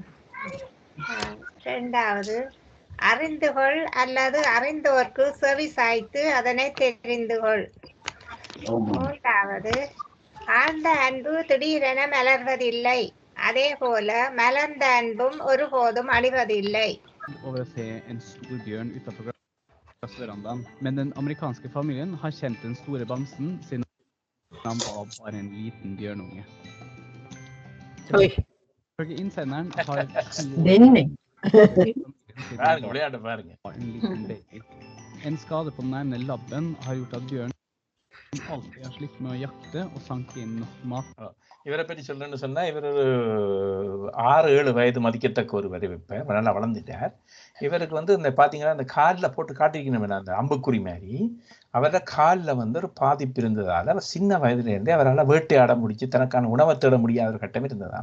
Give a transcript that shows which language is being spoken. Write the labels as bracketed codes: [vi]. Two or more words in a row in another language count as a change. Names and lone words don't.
[ta] இரண்டாவது, அறிந்துகொள் அல்லது அறிந்தோர்க்கு செவி சாய்த்து அதனை தெரிந்து கொள். மூன்றாவது, ஆழ்ந்த அன்பு திடீரென மலர்வதில்லை, அதே போல மலர்ந்த அன்பும் ஒருபோதும் அழிவதில்லை. [no] Over å se en stor bjørn utenfor glassverandaen. Men den amerikanske familien har kjent den store bamsen siden han var bare en liten bjørnunge. Oi. Ifølge innsenderen har Denning. [ta] விளையாட்டு பாருங்க. [no] en liten baby. En skade på den ene labben har gjort at bjørnen alltid har slitt med å jakte og sanke inn nok mat. [ta] இவரை பற்றி சொல்லணும்னு சொன்னா இவர் ஒரு 6-7 வயது மதிக்கத்தக்க ஒரு வரைவிப்ப நல்லா வளர்ந்துட்டார். இவருக்கு வந்து இந்த பாத்தீங்கன்னா அந்த காலில் போட்டு காட்டிக்கணும் அந்த அம்புக்குறி மாதிரி அவரோட காலில் வந்து ஒரு பாதிப்பு இருந்ததால அவர் சின்ன வயதுல இருந்தே அவரால் வேட்டையாட முடிச்சு தனக்கான உணவை தேட முடியாத ஒரு கட்டம் இருந்ததாம்.